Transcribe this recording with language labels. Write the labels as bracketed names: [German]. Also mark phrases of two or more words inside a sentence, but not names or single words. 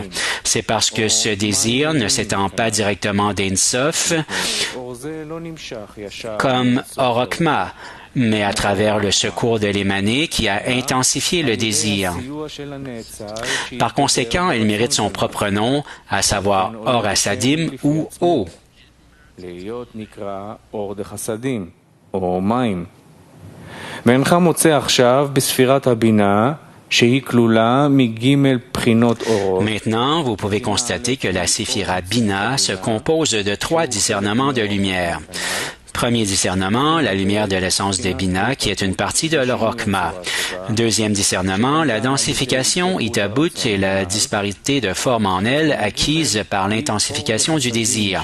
[French] C'est parce que ce désir ne s'étend pas directement d'Ein Sof comme [Hebrew] אור חכמה, [French] mais à travers le secours de l'émané qui a intensifié le désir. Par conséquent, elle mérite son propre nom, à savoir [Hebrew] אור חסדים [French] ou Eau. [Hebrew] ואינך מוצא עכשיו בספירת הבינה שהיא כלולה מג' בחינות אורות. [French] Maintenant, vous pouvez constater que la séphira Bina se compose de 3 discernements de lumière. Premier discernement, la lumière de l'essence de Bina, qui est une partie de l'Orokma. Deuxième discernement, la densification Itabut et la disparité de forme en elle acquise par l'intensification du désir.